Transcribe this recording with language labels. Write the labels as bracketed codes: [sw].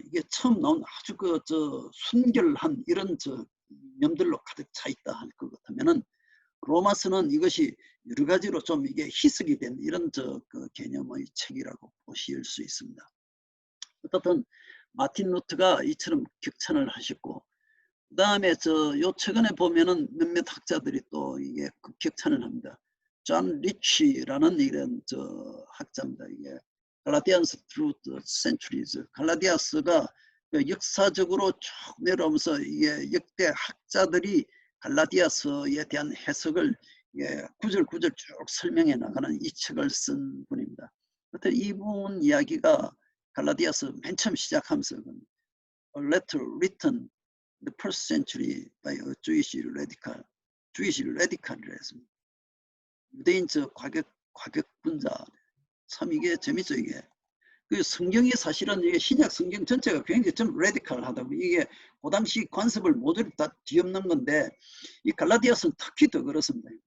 [ko] 이게 처음 나온 아주 순결한 이런 면들로 가득 차 있다 할 것 같으면은 로마서는 이것이 여러 가지로 좀 이게 희석이 된 이런 그 개념의 책이라고 보실 수 있습니다. 어떻든 마틴 루트가 이처럼 격찬을 하셨고 그 다음에 요 최근에 보면은 몇몇 학자들이 또 이게 격찬을 합니다. 존 리치라는 이런 학자입니다. [en] 이게 갈라디안스 through the centuries. [ko] 갈라디아스가 역사적으로 쭉 내려오면서 이게 역대 학자들이 갈라디아서에 대한 해석을 구절구절 쭉 설명해 나가는 이 책을 쓴 분입니다. 그때 이분 이야기가 갈라디아서 맨 처음 시작하면서 [en] A letter written the first century by a Jewish radical, Jewish radical이라 했습니다. [ko] 유대인 과격분자. 참 이게 재밌죠 이게. 그 성경이 사실은 이게 신약 성경 전체가 굉장히 좀 레디컬하다고 이게 그 당시 관습을 모두 다 뒤엎는 건데 이 갈라디아서는 특히 더 그렇습니다.